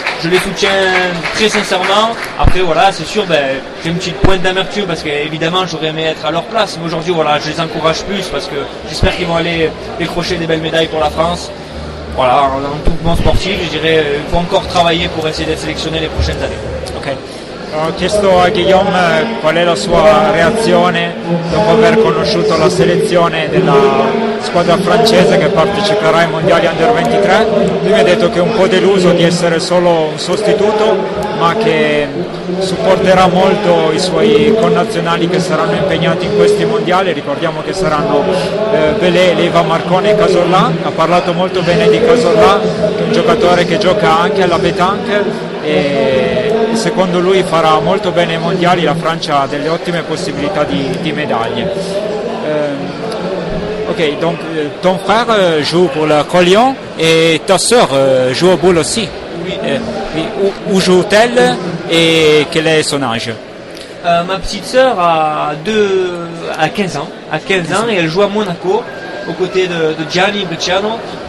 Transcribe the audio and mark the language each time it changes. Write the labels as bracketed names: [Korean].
[French] Je les soutiens très sincèrement. Après voilà, c'est sûr, j'ai une petite pointe d'amertume parce qu'évidemment j'aurais aimé être à leur place. Mais aujourd'hui voilà, je les encourage plus parce que j'espère qu'ils vont aller décrocher des belles médailles pour la France. Voilà, en tout bon sportif, je dirais il faut encore travailler pour essayer d'être sélectionné les prochaines années. Ok. [Italian] Ho chiesto a Guillaume qual è la sua reazione dopo aver conosciuto la selezione della squadra francese che parteciperà ai mondiali Under 23. Lui mi ha detto che è un po' deluso di essere solo un sostituto, ma che supporterà molto i suoi connazionali che saranno impegnati in questi mondiali. Ricordiamo che saranno Pelé, Leva Marcone e Cazorla. Ha parlato molto bene di Cazorla, che è un giocatore che gioca anche alla pétanque e secondo lui farà molto bene ai mondiali. La Francia ha delle ottime possibilità di medaglie. [French] Ok, donc ton frère joue pour le Lyon et ta sœur joue au boule aussi. Oui. Où joue-t-elle et quel est son âge? Ma petite sœur a 15 ans. Et elle joue à Monaco aux côtés de Gianni Bresciano.